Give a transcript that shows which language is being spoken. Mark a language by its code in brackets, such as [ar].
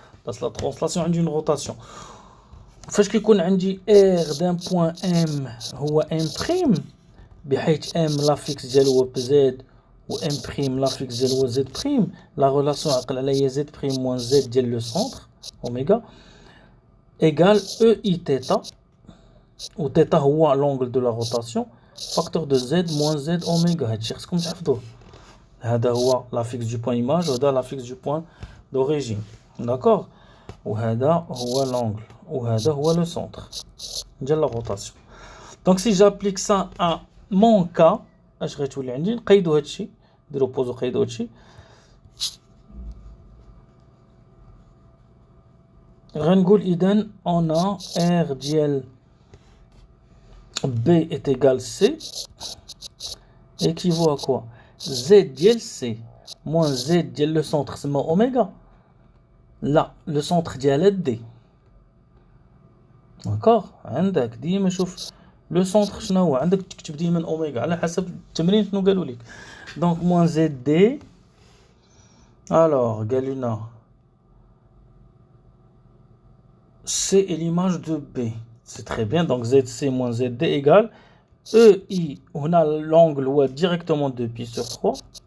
[fr] Parce la translation [ar] عندي [fr] une rotation. [ar] فاش كيكون عندي [fr] R d'un point M هو M' [ar] بحيث [fr] M l'affixe [ar] ديالو هو [fr] Z ou M' l'affixe ديالو هو Z', la relation [ar] عقل عليا [fr] Z' moins Z ديال le centre oméga égale EI θ, où θ هو l'angle de la rotation, facteur de Z moins Z oméga. [ar] هادشي خصكم تحفظوه. هذا هو [fr] l'affixe du point image [ar] وهذا [fr] l'affixe du point d'origine. D'accord? [ar] وهذا هو [fr] l'angle وهذا هو le centre [ar] ديال [fr] la rotation. Donc si j'applique ça à mon cas, [ar] اش غتولي عندي؟ نقيدوا هادشي، نديرو بوز وقيدوا هادشي. غنقول إذن [fr] on a R ديال B est égal C équivaut à quoi? Z ديال C moins Z ديال le centre [ar] سما [fr] oméga. Là le centre ديال D. D'accord? [ar] عندك ديما شوف [fr] le centre [ar] شنو هو، عندك تكتب ديما اوميغا على حسب التمرين شنو قالوا لك. [fr] Donc moins ZD. Alors [ar] قال لنا [fr] C est l'image de B. C'est très bien. Donc ZC moins ZD égale EI. On a l'angle ouais, directement 2π/3.